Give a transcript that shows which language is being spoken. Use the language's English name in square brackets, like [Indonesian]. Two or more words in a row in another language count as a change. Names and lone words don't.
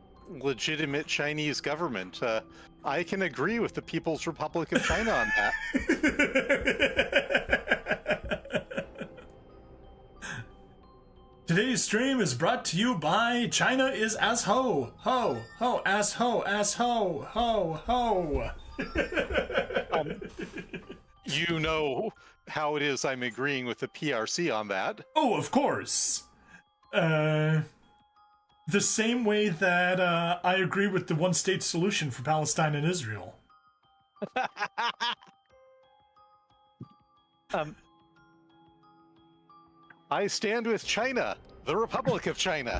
[English] legitimate Chinese government. I can agree with the People's Republic of China on that. Today's stream is brought to you by China is as ho, ho, ho, as ho, ho, ho. You know how it is I'm agreeing with the PRC on that. Oh, of course. The same way that I agree with the one-state solution for Palestine and Israel. I stand with China, the Republic of China.